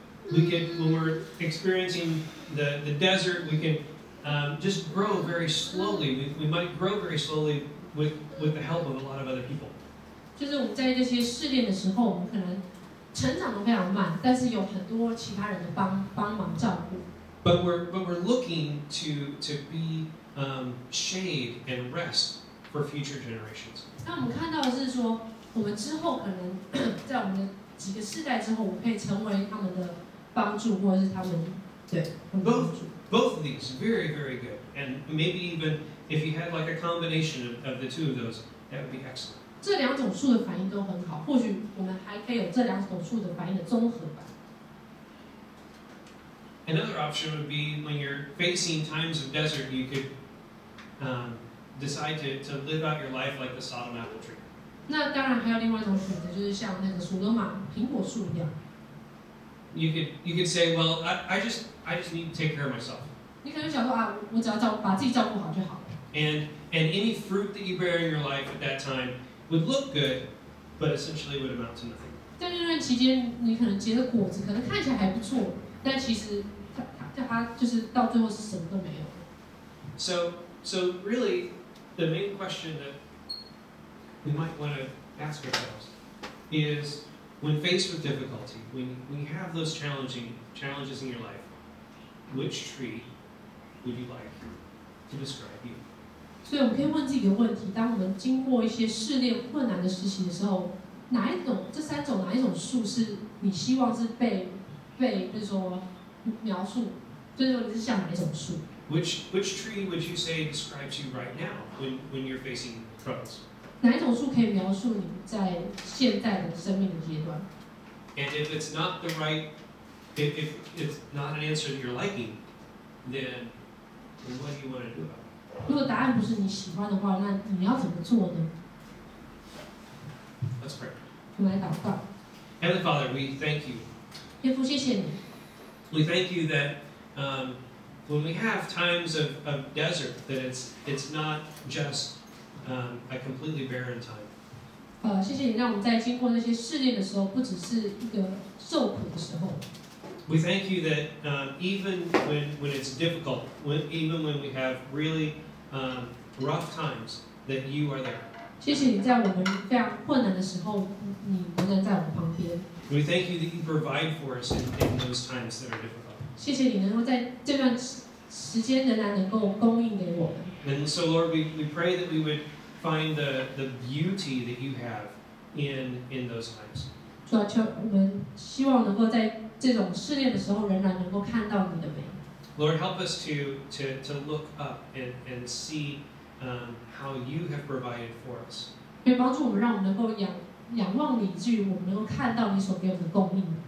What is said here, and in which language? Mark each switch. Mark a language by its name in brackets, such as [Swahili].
[English] When we're experiencing the desert, we can just grow very slowly. We might grow very slowly with the help of a lot of other people. [Chinese] 就是我们在这些试炼的时候，我们可能成长得非常慢，但是有很多其他人的帮忙照顾。 [English] But we're looking to be shade and rest for future generations. [Chinese] 那我们看到的是说，我们之后可能在我们的几个世代之后，我们可以成为他们的帮助，或者是他们对帮助。 [English] Both of these very, very good, and maybe even if you had like a combination of the 2 of those, that would be excellent. [Chinese] 这2种树的反应都很好，或许我们还可以有这2种树的反应的综合版。 [English] Another option would be when you're facing times of desert, you could decide to live out your life like the Sodom apple tree. [Chinese] 那当然还有另外一种选择，就是像那个所罗马苹果树一样。 [English] You could say, well, I just need to take care of myself. [Chinese] 你可能想说啊，我只要把自己照顾好就好了。 [English] And any fruit that you bear in your life at that time would look good, but essentially would amount to nothing. [Chinese] 在那段期间，你可能结的果子可能看起来还不错，但其实它就是到最后是什么都没有。 [English] So really, the main question that we might want to ask ourselves is, when faced with difficulty, when you have those challenges in your life, which tree would you like to describe you? [Chinese] 所以我们可以问自己一个问题：当我们经过一些试炼、困难的时期的时候，这3种哪一种树是你希望是被就是说描述？就是说你是像哪一种树 [English] Which tree would you say describes you right now when you're facing troubles? [Chinese] 哪一种树可以描述你在现在的生命的阶段 [English] And if it's not if it's not an answer that you're liking, then what do you want to do about it? [Chinese] 如果答案不是你喜欢的话，那你要怎么做呢？ [English] Let's pray. [Chinese] 我们来祷告。 [English] Heavenly Father, we thank you. [Chinese] 天父，谢谢你。 [English] We thank you that when we have times of desert, that it's not just a completely barren time. [Chinese] 谢谢你让我们在经过那些试炼的时候，不只是一个受苦的时候。 [English] We thank you that even when it's difficult, even when we have really rough times, that you are there. [Chinese] 谢谢你在我们非常困难的时候，你仍然在我们旁边。 [English] We thank you that you provide for us in those times that are difficult. [Chinese] 谢谢你能够在这段时间仍然能够供应给我们。 [English] And so, Lord, we pray that we would find the beauty that you have in those times. [Chinese] 主要求我们希望能够在这种试炼的时候，仍然能够看到你的美。 [English] Lord, help us to look up and see how you have provided for us. [Chinese] 可以帮助我们，让我们能够仰望你，以至于我们能够看到你所给我们的供应。